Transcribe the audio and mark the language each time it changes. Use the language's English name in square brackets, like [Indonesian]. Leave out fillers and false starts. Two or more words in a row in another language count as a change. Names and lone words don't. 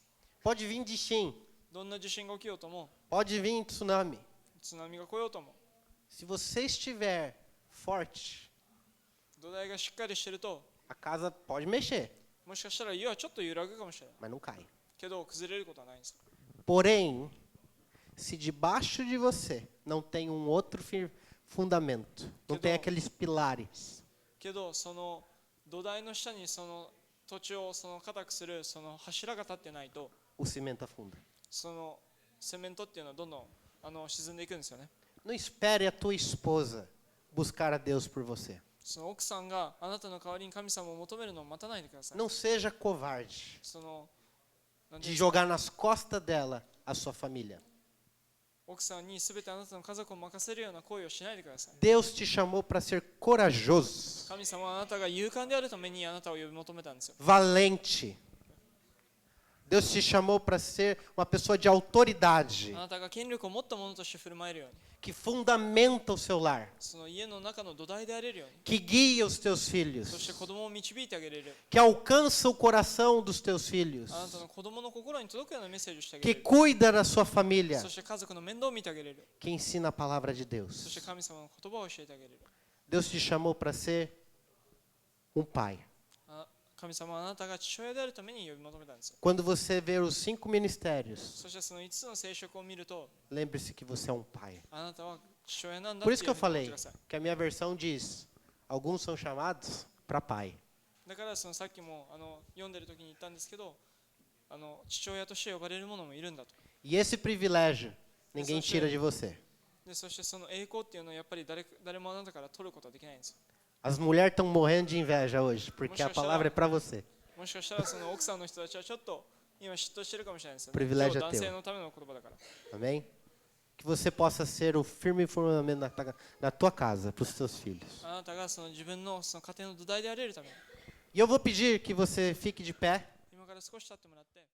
[Portuguese] Pode vir de Shin, [Japanese] どんな地震が起きようとも [Portuguese] pode vir tsunami. [Japanese] 津波が来ようとも [Portuguese] Se você estiver forte, [Japanese] 土台がしっかりしてると [Portuguese] a casa pode mexer, [Japanese] もしかしたら家はちょっと揺らぐかもしれない [Portuguese] mas não cai. [Japanese] けど崩れることはないんですよ。 [Portuguese] Porém, se debaixo de você não tem um outro fundamento, não tem aqueles pilares, [Japanese] けどその土台の下にその土地をその固くするその柱が立ってないと [Portuguese] o cimento afunda. [Japanese] そのセメントっていうのはどんどん沈んでいくんですよね。 [Portuguese] Não espere a tua esposa buscar a Deus por você. [Japanese] その奥さんがあなたの代わりに神様を求めるのを待たないでください。 [Portuguese] Não seja covarde [Japanese] そのなんてい [Portuguese] de [Japanese] うんですか [Portuguese] jogar nas costas dela a sua família. [Japanese] 奥さんに全てあなたの家族を任せるような行為をしないでください。 [Portuguese] Deus te chamou para ser corajoso, [Japanese] 神様はあなたが勇敢であるためにあなたを呼び求めたんですよ。 [Portuguese] valente. Deus te chamou para ser uma pessoa de autoridade, [Japanese] あなたが権力を持ったものとして振る舞えるように、 [Portuguese] que fundamenta o seu lar, [Japanese] その家の中の土台であれるように、 [Portuguese] que guia os teus [Japanese] そして [Portuguese] filhos, [Japanese] 子供を導いてあげれる、 [Portuguese] que alcança o coração dos teus filhos, [Japanese] あなたの子供の心に届くようなメッセージをしてあげ [Portuguese] que [Japanese] れる、 [Portuguese] cuida da sua família, [Japanese] そして家族の面倒を見てあげれる、 [Portuguese] que ensina a palavra de [Japanese] そして [Portuguese] Deus. [Japanese] 神様の言葉を教えてあげれる。 [Portuguese] Deus te chamou para ser um pai. [Japanese] 神様はあなたが父親であるために呼び求めたんですよ。 [Portuguese] Quando você ver os 5 ministérios, [Japanese] そしてその5つの聖職を見ると、 [Portuguese] lembre-se que você é um pai. [Japanese] あなたは父親なんだ [Portuguese] Por [Japanese] って [Portuguese] isso [Japanese] い [Portuguese] que [Japanese] う [Portuguese] eu [Japanese] ふうに思って [Portuguese] falei [Japanese] ください。 [Portuguese] que a minha versão diz: alguns são chamados para pai. [Japanese] だからそのさっきも読んでる時に言ったんですけど、父親として呼ばれる者もいるんだと。 [Portuguese] E esse privilégio ninguém tira de você. [Japanese] でそしてその栄光っていうのはやっぱり誰もあなたから取ることはできないんですよ。 [Portuguese] As mulheres estão morrendo de inveja hoje, porque a palavra é para você. [Japanese] もしかしたらその奥さんの人たちはちょっと今嫉妬してるかもしれないですよね。 [Portuguese] Privilégio [Japanese] 今日 [Portuguese] é [Japanese] 男 [Portuguese] teu. [Japanese] 性のための言葉だから。 [Portuguese] Amém? Que você possa ser o firme fundamento na tua casa, para os teus filhos. [Japanese] あなたがその自分のその家庭の土台であれるために。 [Portuguese] E eu vou pedir que você fique de pé. [Japanese] 今から少し立ってもらって